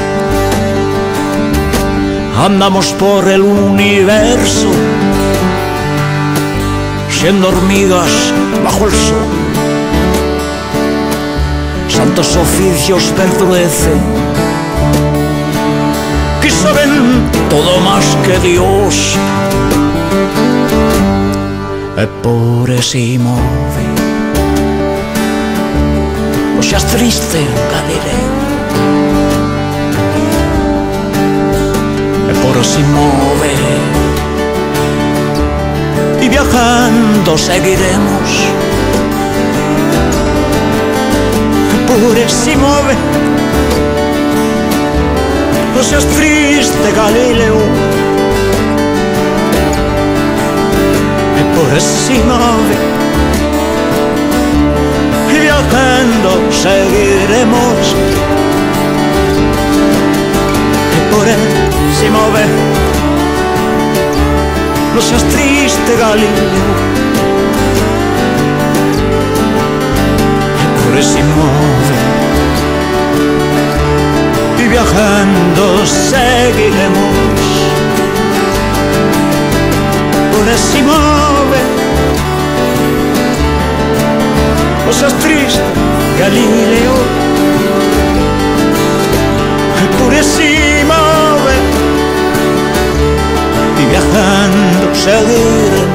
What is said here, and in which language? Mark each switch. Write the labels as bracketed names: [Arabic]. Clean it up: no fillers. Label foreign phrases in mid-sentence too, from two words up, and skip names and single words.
[Spanish] Andamos por el universo, siendo hormigas bajo el sol. Santos oficios perdurecen, que saben todo más que Dios. [Italian] Eppure si muove. [Spanish] No seas triste, Galileo. [Italian] Eppure si muove. [Spanish] Y viajando seguiremos. [Italian] Eppure si muove. [Spanish] No seas triste, Galileo. [Italian] Eppure si muove. [Spanish] Y viajando seguiremos. [Italian] Eppure si muove. [Spanish] No seas triste, Galileo. [Italian] Eppure si muove. [Spanish] Y viajando seguiremos. [Italian] Eppure si muove. [Spanish] No seas triste, Galileo. [Italian] Eppure si muove. [Spanish] Y viajando seguiremos.